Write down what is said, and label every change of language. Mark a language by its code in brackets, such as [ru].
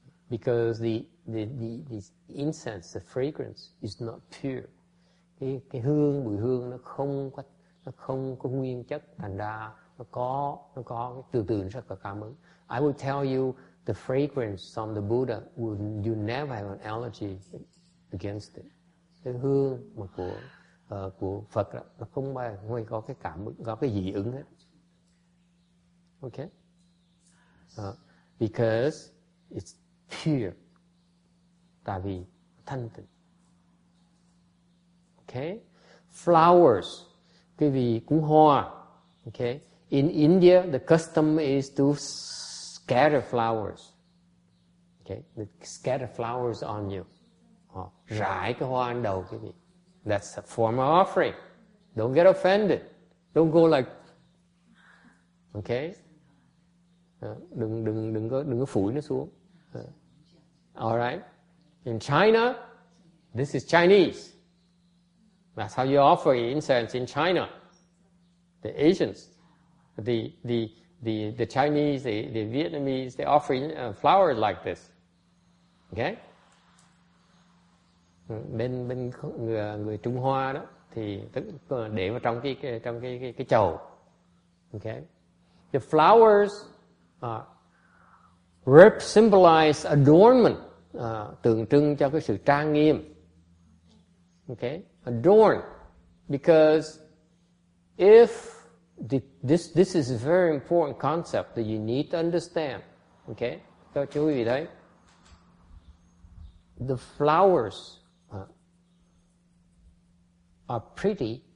[en] Because the incense, the fragrance is not pure. [vi] Cái hương, mùi hương nó không có nguyên chất, thành ra nó có từ nó rất là cảm ứng. [en] I will tell you the fragrance from the Buddha, you never have an allergy against it. [vi] Cái hương mà của Phật đó, nó không có cái cảm ứng, có cái dị ứng hết. [en] Okay? Because it's pure. [vi] Tại vì thanh tịnh. [en] Okay? Flowers. [vi] Cái vì cúng hoa. Okay? [en] In India, the custom is to scatter flowers. Okay? They scatter flowers on you. [vi] Rải cái hoa lên đầu quý vị. [en] That's a form of offering. Don't get offended. Don't go like, okay? [vi] Đừng có phủi nó xuống. [en] All right? In China, this is Chinese. That's how you offer incense in China. The Asians, the Chinese, the Vietnamese, they offer flowers like this. Okay? [vi] Bên người Trung Hoa đó thì để vào trong cái chầu. Okay? [en] The flowers symbolize adornment, [vi] tượng trưng cho cái sự trang nghiêm. [en] Okay? Adorn, because if this is a very important concept that you need to understand. Okay? [vi] Cho chú ý đấy. [en] The flowers are pretty.